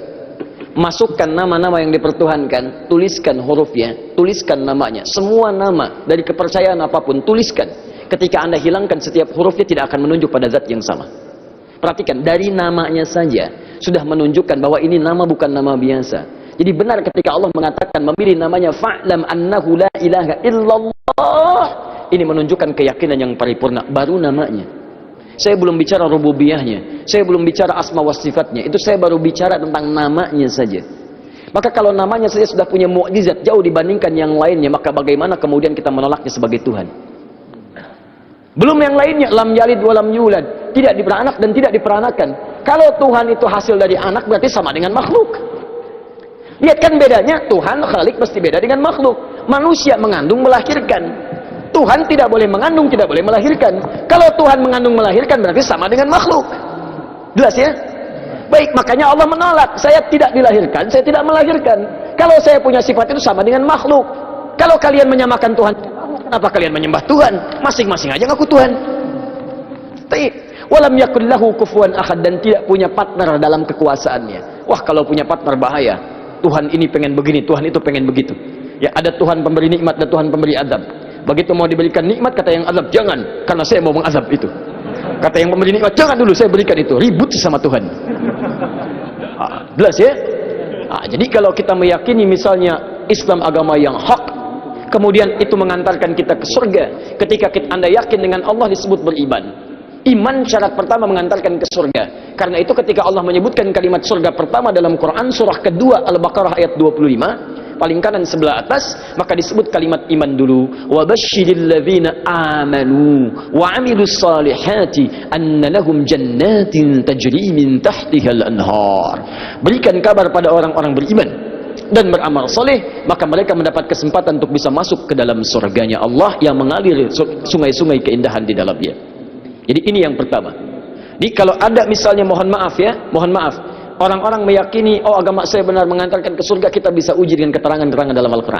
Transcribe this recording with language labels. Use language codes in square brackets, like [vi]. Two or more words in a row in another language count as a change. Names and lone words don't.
[id] Masukkan nama-nama yang dipertuhankan, tuliskan hurufnya, tuliskan namanya. Semua nama dari kepercayaan apapun tuliskan. Ketika Anda hilangkan setiap hurufnya, tidak akan menunjuk pada zat yang sama. Perhatikan, dari namanya saja sudah menunjukkan bahwa ini nama bukan nama biasa. Jadi benar ketika Allah mengatakan memilih namanya [ar] فاعلم أنه لا إله إلا الله, [id] ini menunjukkan keyakinan yang paripurna. Baru namanya. Saya belum bicara rububiyahnya, saya belum bicara asma wa sifatnya, itu saya baru bicara tentang namanya saja. Maka kalau namanya saja sudah punya mukjizat jauh dibandingkan yang lainnya, maka bagaimana kemudian kita menolaknya sebagai Tuhan? Belum yang lainnya, [ar] لم يلد ولم يولد, [id] tidak diperanak dan tidak diperanakan. Kalau Tuhan itu hasil dari anak, berarti sama dengan makhluk. Lihat kan bedanya, Tuhan Khalik mesti beda dengan makhluk. Manusia mengandung melahirkan, Tuhan tidak boleh mengandung, tidak boleh melahirkan. Kalau Tuhan mengandung melahirkan berarti sama dengan makhluk. Jelas ya? Baik, makanya Allah menolak. Saya tidak dilahirkan, saya tidak melahirkan. Kalau saya punya sifat itu sama dengan makhluk. Kalau kalian menyamakan Tuhan, kenapa kalian menyembah Tuhan? Masing-masing aja ngaku Tuhan. [ar] ولم يكن له كفوا أحد, [id] dan tidak punya partner dalam kekuasaannya. Wah, kalau punya partner bahaya. Tuhan ini pengen begini, Tuhan itu pengen begitu. Ya, ada Tuhan pemberi nikmat dan Tuhan pemberi azab. Begitu mau diberikan nikmat, kata yang azab, jangan, karena saya mau mengazab itu. Kata yang pemberi nikmat, jangan dulu, saya berikan itu. Ribut sama Tuhan. Jelas ya? Jadi kalau kita meyakini misalnya Islam agama yang hak, kemudian itu mengantarkan kita ke surga. Ketika Anda yakin dengan Allah disebut beriman. Iman syarat pertama mengantarkan ke surga. Karena itu ketika Allah menyebutkan kalimat surga pertama dalam Quran surah kedua Al-Baqarah ayat 25, paling kanan sebelah atas, maka disebut kalimat iman dulu. [ar] وبشر الذين آمنوا وعملوا الصالحات أن لهم جنات تجري من تحتها الأنهار. [id] Berikan kabar pada orang-orang beriman dan beramal soleh, maka mereka mendapat kesempatan untuk bisa masuk ke dalam surganya Allah yang mengalir sungai-sungai keindahan di dalamnya. Jadi ini yang pertama. Jadi kalau ada misalnya, mohon maaf, orang-orang meyakini, oh agama saya benar mengantarkan ke surga, kita bisa uji dengan keterangan-keterangan dalam Al-Quran.